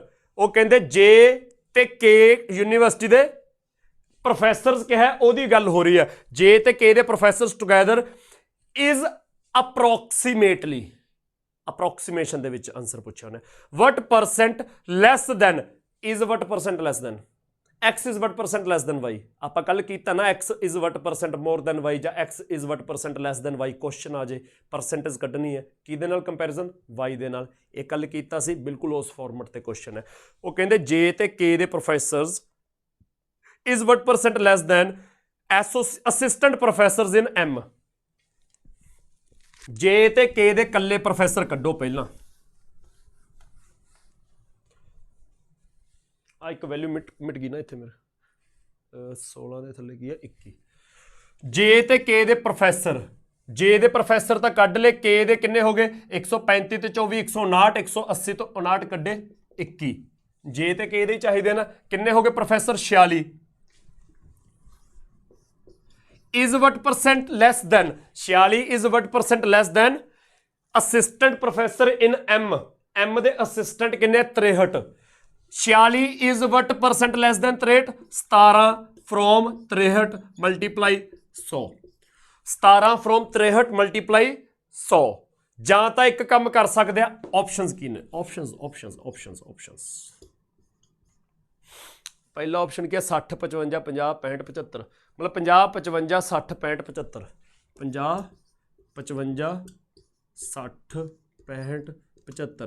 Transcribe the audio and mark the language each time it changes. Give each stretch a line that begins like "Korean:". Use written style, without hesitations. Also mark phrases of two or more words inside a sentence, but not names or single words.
Punjabi: ਉਹ ਕਹਿੰਦੇ J ਤੇ K ਯੂਨੀਵਰਸਿਟੀ ਦੇ ਪ੍ਰੋਫੈਸਰਸ ਕਿਹਾ, ਉਹਦੀ ਗੱਲ ਹੋ ਰਹੀ ਹੈ। J ਤੇ K ਦੇ ਪ੍ਰੋਫੈਸਰਸ
English: together is approximately approximation
Punjabi: ਦੇ ਵਿੱਚ ਆਨਸਰ ਪੁੱਛਿਆ ਉਹਨੇ।
English: what percent less than is what percent less than x is what percent less than y।
Punjabi: ਆਪਾਂ ਕੱਲ ਕੀਤਾ ਨਾ
English: x is what percent more than y
Punjabi: ਜਾਂ
English: x is what percent less than y।
Punjabi: ਕੁਐਸਚਨ ਆ ਜੇ ਪਰਸੈਂਟੇਜ ਕੱਢਣੀ ਹੈ ਕਿਹਦੇ ਨਾਲ ਕੰਪੈਰੀਜ਼ਨ y ਦੇ ਨਾਲ। ਇਹ ਕੱਲ ਕੀਤਾ ਸੀ, ਬਿਲਕੁਲ ਉਸ ਫਾਰਮੈਟ ਤੇ ਕੁਐਸਚਨ ਹੈ। ਉਹ ਕਹਿੰਦੇ j ਤੇ k ਦੇ ਪ੍ਰੋਫੈਸਰਸ
English: is what percent less than assistant professors in m।
Punjabi: j ਤੇ k ਦੇ ਕੱਲੇ ਪ੍ਰੋਫੈਸਰ ਕੱਢੋ ਪਹਿਲਾਂ। ਆ ਇੱਕ ਵੈਲਿਊ ਮਿਟ ਗਈ ਨਾ ਇੱਥੇ ਮੇਰੇ 16 ਦੇ ਥੱਲੇ ਕੀ ਹੈ 21। ਜੇ ਤੇ ਕੇ ਦੇ ਪ੍ਰੋਫੈਸਰ, ਜੇ ਦੇ ਪ੍ਰੋਫੈਸਰ ਤਾਂ ਕੱਢ ਲਏ, ਕੇ ਦੇ ਕਿੰਨੇ ਹੋ ਗਏ 135 ਤੇ 24 159 180 ਤੋਂ 59 ਕੱਢੇ 21। ਜੇ ਤੇ ਕੇ ਦੇ ਚਾਹੀਦੇ ਨਾ ਕਿੰਨੇ ਹੋ ਗਏ ਪ੍ਰੋਫੈਸਰ 46।
English: is what percent less than 46 is what percent less than assistant professor in m
Punjabi: ਦੇ ਅਸਿਸਟੈਂਟ ਕਿੰਨੇ 63।
English: 46 is what percent less than 63। 17 from 63 multiply 100। 17 from 63 multiply 100।
Punjabi: ਜਾਂ ਤਾਂ ਇੱਕ ਕੰਮ ਕਰ ਸਕਦੇ ਆ, ਆਪਸ਼ਨਸ ਕੀ ਨੇ ਆਪਸ਼ਨਸ। ਪਹਿਲਾ ਆਪਸ਼ਨ ਕੀ ਹੈ 60 55 50 65 75। ਮਤਲਬ 50 55 60 65 75 50 55 60 65 75।